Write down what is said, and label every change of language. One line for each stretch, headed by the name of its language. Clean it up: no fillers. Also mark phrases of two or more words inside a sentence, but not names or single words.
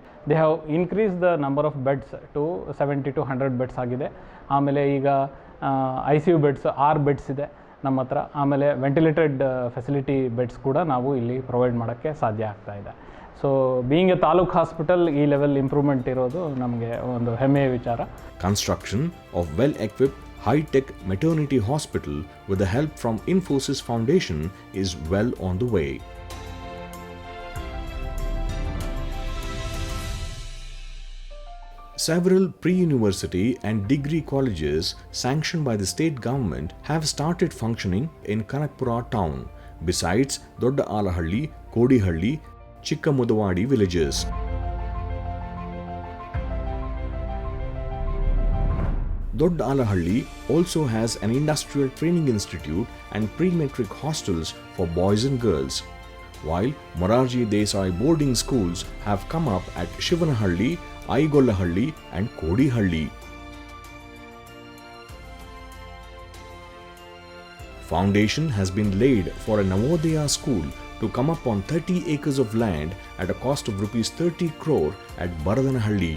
English: They have increase the number of beds to 70 to 100 beds ಆಗಿದೆ.
Kannada: ಆಮೇಲೆ ಈಗ ICU ಬೆಡ್ಸ್ 6 ಬೆಡ್ಸ್ ಇದೆ ನಮ್ಮ ಹತ್ರ. ಆಮೇಲೆ
English: ventilated facility beds
Kannada: ಕೂಡ ನಾವು ಇಲ್ಲಿ ಪ್ರೊವೈಡ್ ಮಾಡೋಕ್ಕೆ ಸಾಧ್ಯ ಆಗ್ತಾ ಇದೆ.
English: so being a taluk hospital
Kannada: ಈ
English: level improvement
Kannada: ಇರೋದು ನಮಗೆ ಒಂದು ಹೆಮ್ಮೆಯ ವಿಚಾರ.
English: Construction of well-equipped high-tech maternity hospital with the help from Infosys Foundation is well on the way. Several pre-university and degree colleges sanctioned by the state government have started functioning in Kanakpura town, besides Dodda Alahalli, Kodihalli, Chikkamudavadi villages. Doddalahalli also has an industrial training institute and pre-matric hostels for boys and girls, while Morarji Desai boarding schools have come up at Shivanahalli, Aigollahalli and Kodihalli. Foundation has been laid for a Navodaya school to come up on 30 acres of land at a cost of rupees 30 crore at Baradanahalli.